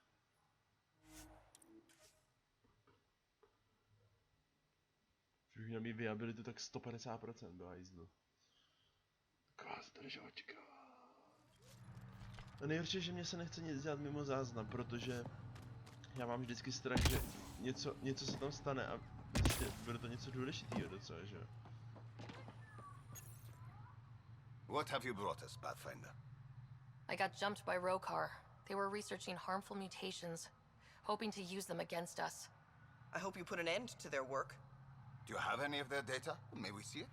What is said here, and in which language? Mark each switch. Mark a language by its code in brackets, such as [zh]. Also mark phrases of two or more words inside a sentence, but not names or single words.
[cs] Už bych měl mít viabilitu tak 150% do hajzlu. Taková zdržovačka. A nejhorší je, že mě se nechce nic dělat mimo záznam, protože já mám vždycky strach, že něco se tam stane a prostě bude to něco důležitýho docela, že jo. [en] What have you brought us, Pathfinder? I got jumped by Rokar. They were researching harmful mutations, hoping to use them against us. I hope you put an end to their work. Do you have any of their data? May we see it?